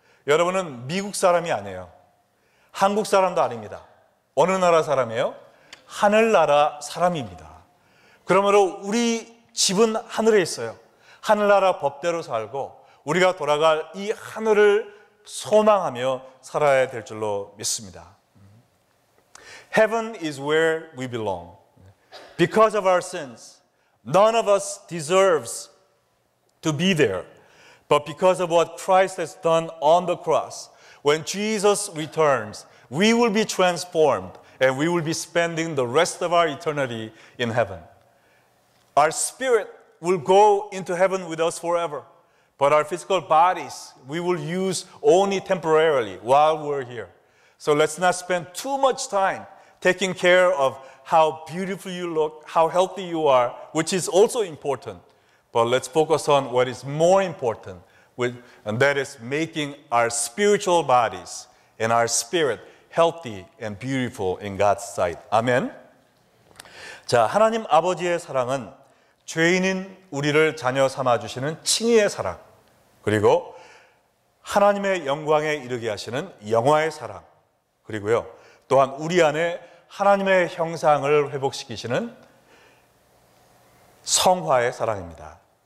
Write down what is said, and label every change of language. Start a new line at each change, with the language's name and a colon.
Korean: 여러분은 미국 사람이 아니에요. 한국 사람도 아닙니다. 어느 나라 사람이에요? 하늘나라 사람입니다. 그러므로 우리 집은 하늘에 있어요. 하늘나라 법대로 살고 우리가 돌아갈 이 하늘을 소망하며 살아야 될 줄로 믿습니다.
English: Heaven is where we belong. Because of our sins, none of us deserves to be there. But because of what Christ has done on the cross, when Jesus returns, we will be transformed and we will be spending the rest of our eternity in heaven. Our spirit will go into heaven with us forever, but our physical bodies we will use only temporarily while we're here. So let's not spend too much time taking care of how beautiful you look, how healthy you are, which is also important. But let's focus on what is more important, and that is making our spiritual bodies and our spirit healthy and beautiful in God's sight.
Korean: 아멘. 자, 하나님 아버지의 사랑은 죄인인 우리를 자녀 삼아주시는 칭의의 사랑, 그리고 하나님의 영광에 이르게 하시는 영화의 사랑, 그리고요 또한 우리 안에 하나님의 형상을 회복시키시는 성화의 사랑입니다.